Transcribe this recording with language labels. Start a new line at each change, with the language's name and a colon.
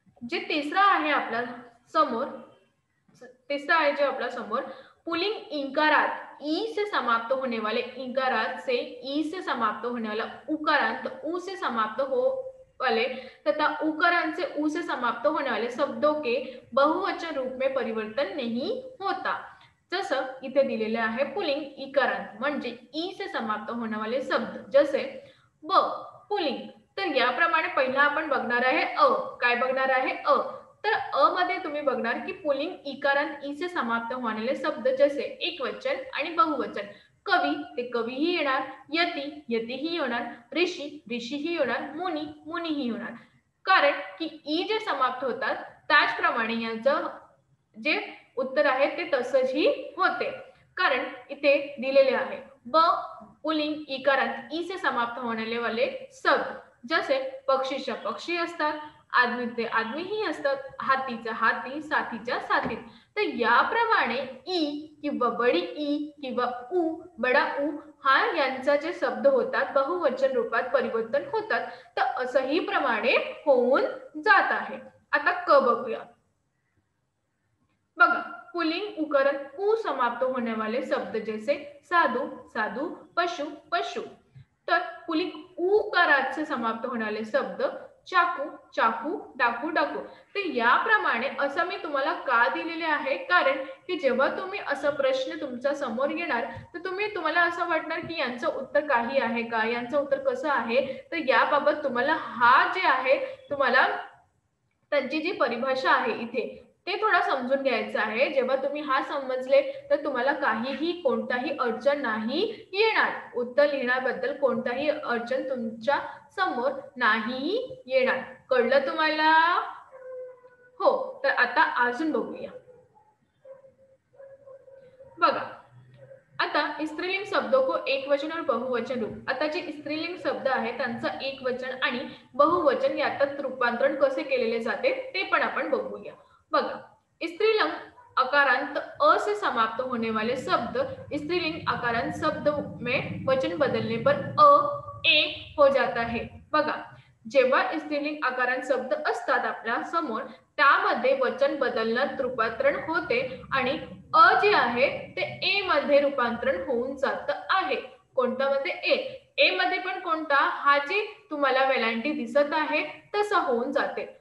Marathi: जे तिसरा आहे आपल्या समोर,
Hindi: तिसरा आहे जो आपल्या समोर, पुल्लिंग इकारात ई से समाप्त होने वाले इकारात से ई से समाप्त होने वाला उकारांत उ से समाप्त हो वाले तथा उकारांत से उ से समाप्त होने वाले शब्दों के बहुवचन रूप में परिवर्तन नहीं होता.
Marathi: जसं इथे दिलेले आहे पुल्लिंग इकारांत म्हणजे
Hindi: ई से समाप्त होने वाले शब्द.
Marathi: जसे ब, पुल्लिंग. तर याप्रमाणे पहिला आपण बघणार आहे अ. काय बघणार आहे? अ. तर अ मध्ये तुम्ही बघणार की पुल्लिंग इकारांत ई से समाप्त होणारे शब्द जसे एकवचन आणि बहुवचन. कवी, ते कवीही येणार. यती, यतीही येणार. ऋषी, ऋषीही येणार. मुनी, मुनीही येणार. कारण की ई जे समाप्त होतात त्याचप्रमाणे यांचं जे उत्तर आहे ते तसंही होते. कारण इथे दिलेले आहे ब पुल्लिंग इकारांत
Hindi: ई से समाप्त होने वाले शब्द.
Marathi: जसे पक्षीच्या पक्षी असतात, आदमीचे आदमीही असतात, हातीचा हाती, साथीच्या साथीत. तर याप्रमाणे ई किंवा बडी ई किंवा उ, बडा उ हा यांचा जे शब्द होतात बहुवचन रूपात परिवर्तन होतात. तर असंही प्रमाणे होऊन जात आहे. आता क बघूया.
Hindi: बघा, पुल्लिंग उकरण उ समाप्त होने वाले शब्द जैसे साधु, साधु. पशु, पशु. तर पुल्लिंग उकारात से समाप्त होने वाले शब्द चाकू चाकू, डाकू डाकू।
Marathi: तर याप्रमाणे असं मी तुम्हाला का दिलेले आहे, कारण की जेव्हा तुम्ही असा प्रश्न तुमच्या समोर येणार तर तुम्हाला असं वाटणार की यांचं उत्तर काही आहे का, यांचं उत्तर कसं आहे. तर याबाबत तुम्हाला हा जे आहे तुम्हाला त्यांची जी परिभाषा आहे इथे ते थोडा समजून घ्यायचं आहे. जेव्हा तुम्ही हा समजले तर तुम्हाला काहीही कोणताही अडचण नाही येणार. उत्तर लिहिण्याबद्दल कोणताही अडचण तुमच्या समोर नाही येणार. कळलं तुम्हाला? हो. तर आता अजून बघूया. बघा, आता
Hindi: स्त्रीलिंग शब्दों को एक वचन और बहुवचन रूप.
Marathi: आता जे स्त्रीलिंग शब्द आहे त्यांचं एक वचन आणि बहुवचन यात रूपांतरण कसे केलेले जाते ते पण आपण बघूया.
Hindi: बघा, स्त्रीलिंग अकारांत अ से समाप्त होने वाले शब्द स्त्रीलिंग अकारांत शब्द में वचन बदलने पर अ ए हो जाता है.
Marathi: बघा, जेव्हा स्त्रीलिंग आकारांत शब्द असतात आपल्या समोर त्यामध्ये वचन बदलण्यात रूपांतरण होते आणि अ जे आहे ते ए मध्ये रूपांतरण होऊन जात आहे. कोणता मध्ये? ए. ए मध्ये पण कोणता? हा जे तुम्हाला वेलांटी दिसत आहे तसा होऊन जाते.